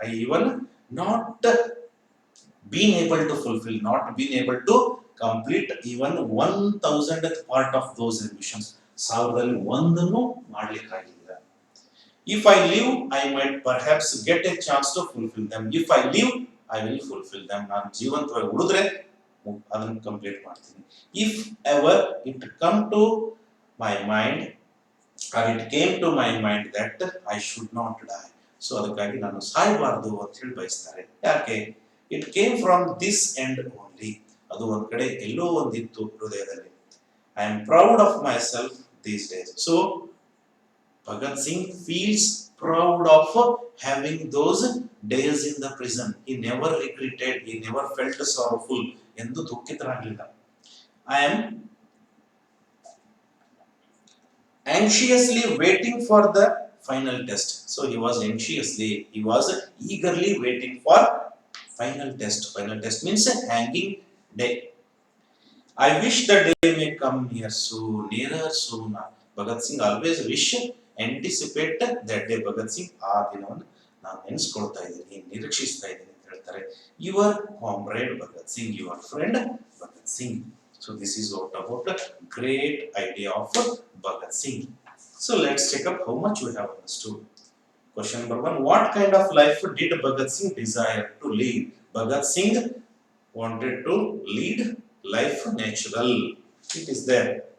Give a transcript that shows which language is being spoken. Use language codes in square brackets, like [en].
[en] I even not been able to fulfill, not been able to complete even 1,000th part of those ambitions. [kn] ಸಾವಿರದಲ್ಲಿ ಒಂದನ್ನು ಮಾಡ್ಲಿಕ್ಕಾಗಿಲ್ಲ. [en] If I live, I might perhaps get a chance to fulfill them. If I live, I will fulfill them. [kn] ನಾನು ಜೀವಂತವಾಗಿ ಉಳಿದ್ರೆ ಅದನ್ನು complete ಮಾಡ್ತೀನಿ. [en] If ever it come to my mind or it came to my mind that I should not die. [kn] So ಅದಕ್ಕಾಗಿ ನಾನು ಸಾಯಬಾರದು ಅಂತ ಹೇಳಿ ಬಯಸ್ತಾರೆ. ಯಾಕೆ? [en] It came from this end only. [kn] ಅದು ಒಂದ್ ಕಡೆ ಎಲ್ಲೋ ಒಂದಿತ್ತು ಹೃದಯದಲ್ಲಿ. [en] I am proud of myself these days. So Bhagat Singh feels proud of having those days in the prison. He never regretted, he never felt sorrowful. [kn] ಎಂದು ದುಃಖಿತರಾಗಲಿಲ್ಲ. [en] I am anxiously waiting for the final test. So he was eagerly waiting for final test. Final test means hanging day. I wish the day may come nearer soon. Bhagat Singh always wish, anticipate that day. [kn] Bhagat Singh ಆ ದಿನವನ್ನು ನಾನು ನೆನೆಸ್ಕೊಳ್ತಾ ಇದ್ದೀನಿ, ನಿರೀಕ್ಷಿಸ್ತಾ ಇದ್ದೀನಿ ಅಂತ ಹೇಳ್ತಾರೆ. [en] Your comrade Bhagat Singh, your friend Bhagat Singh. So this is what about a great idea of Bhagat Singh. So let's check up how much we have understood. Question number 1. What kind of life did Bhagat Singh desire to lead? Bhagat Singh wanted to lead life natural. It is there.